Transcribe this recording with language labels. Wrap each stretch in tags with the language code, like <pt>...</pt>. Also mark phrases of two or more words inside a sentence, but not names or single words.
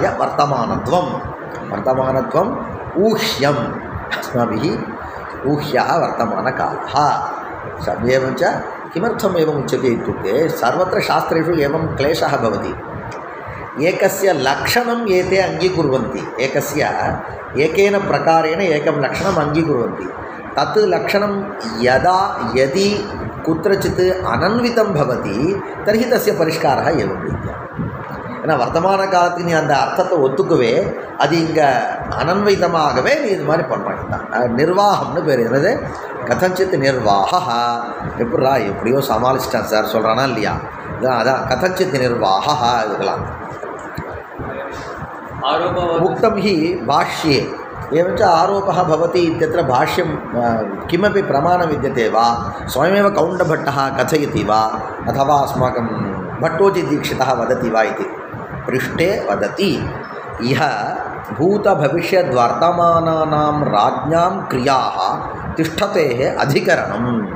<sa>वर्तमानत्वम् ऊह्यम् अस्माभिः ऊह्यः वर्तमानकालः एवञ्च किमर्थम् एवम् उच्यते इत्युक्ते सर्वत्र शास्त्रेषु एवं क्लेशः भवति एकस्य लक्षणम् एते अङ्गीकुर्वन्ति एकेन प्रकारेण एकं लक्षणम् अङ्गीकुर्वन्ति तत् लक्षणं यदि कुत्रचित् अनन्वितं भवति तर्हि तस्य परिष्कारः एवं रीत्या</sa> <ta>ஏன்னா வர்த்தமான காலத்துக்கு நீ அந்த அர்த்தத்தை ஒத்துக்குவே அது இங்கே அனன்வைத்தமாகவே நீ இது மாதிரி பண்ணமாட்டான் நிர்வாகம்னு பேர் என்னது</ta> <sa>कथञ्चित् निर्वाहः</sa> <ta>எப்படியோ சமாளிச்சிட்டான் சார் சொல்கிறானா இல்லையா அதான்</ta> <sa>कथञ्चित् निर्वाहः</sa> <ta>இதுக்கெல்லாம்</ta> <sa>उक्तं हि भाष्ये एवञ्च आरोपः भवति इत्यत्र भाष्यं किमपि प्रमाणं विद्यते वा स्वयमेव कौण्डभट्टः कथयति वा अथवा अस्माकं भट्टोजिदीक्षितः वदति वा इति पृष्ठे वदति इह भूतभविष्यद्वर्तमानानां राज्ञां क्रियाः तिष्ठतेः अधिकरणं</sa>